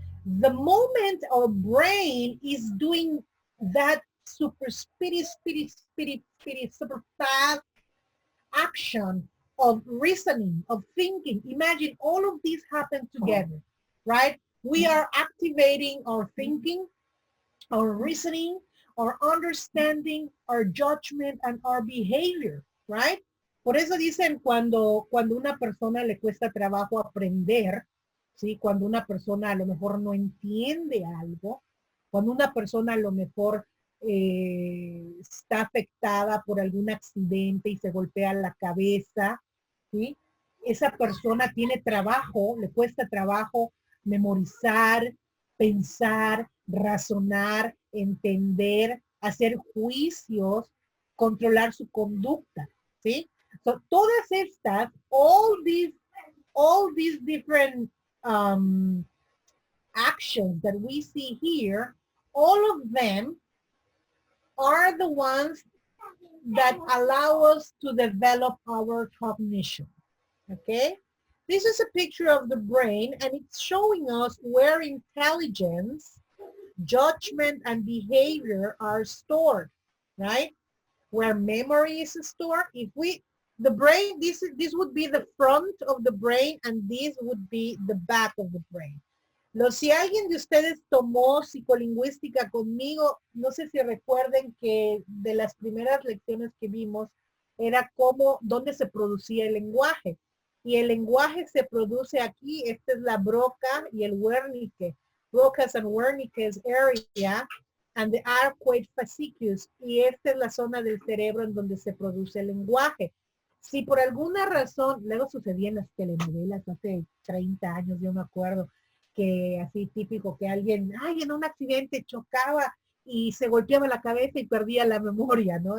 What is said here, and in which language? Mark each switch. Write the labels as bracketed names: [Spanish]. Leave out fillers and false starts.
[English] The moment our brain is doing that super speedy, super fast action of reasoning, of thinking, imagine all of these happen together, right? We are activating our thinking, our reasoning, our understanding, our judgment, and our behavior, right? [Spanish] Por eso dicen cuando una persona le cuesta trabajo aprender, ¿sí? Cuando una persona a lo mejor no entiende algo, cuando una persona a lo mejor está afectada por algún accidente y se golpea la cabeza, ¿sí? Esa persona tiene trabajo, le cuesta trabajo memorizar, pensar, razonar, entender, hacer juicios, controlar su conducta, ¿sí? [English] So, todas estas, all these different actions that we see here, all of them are the ones that allow us to develop our cognition, okay? This is a picture of the brain, and it's showing us where intelligence, judgment, and behavior are stored, right? Where memory is stored. The brain, this would be the front of the brain, and this would be the back of the brain. [Spanish] Si alguien de ustedes tomó psicolingüística conmigo, no sé si recuerden que de las primeras lecciones que vimos era dónde se producía el lenguaje. Y el lenguaje se produce aquí, esta es la broca y el Wernicke. [English] Broca's and Wernicke's area and the arcuate fasciculus. [Spanish] Y esta es la zona del cerebro en donde se produce el lenguaje. Si por alguna razón, luego sucedía en las telenovelas hace 30 años, yo me acuerdo, que así típico que alguien, en un accidente chocaba y se golpeaba la cabeza y perdía la memoria, ¿no?